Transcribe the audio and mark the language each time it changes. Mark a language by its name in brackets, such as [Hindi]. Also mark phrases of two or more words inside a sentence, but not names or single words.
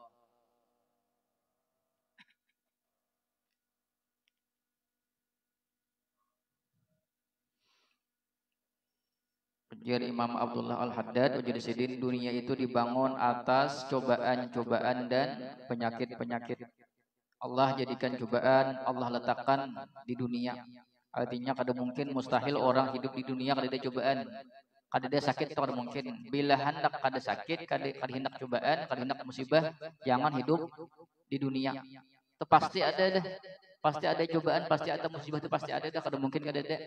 [Banjar] Ujar Imam Abdullah Al-Haddad, ujar Sidin, dunia itu dibangun atas cobaan-cobaan dan penyakit-penyakit. Allah jadikan cobaan, Allah letakkan di dunia. Artinya kada mungkin, mustahil orang hidup di dunia kada ada cobaan. Kada ada sakit itu kada mungkin. Bila hendak kada sakit, kada hendak cobaan, kada hendak musibah, jangan hidup di dunia. Itu pasti ada dah. Pasti ada cobaan, pasti ada musibah, itu pasti ada dah, kada mungkin kada ada.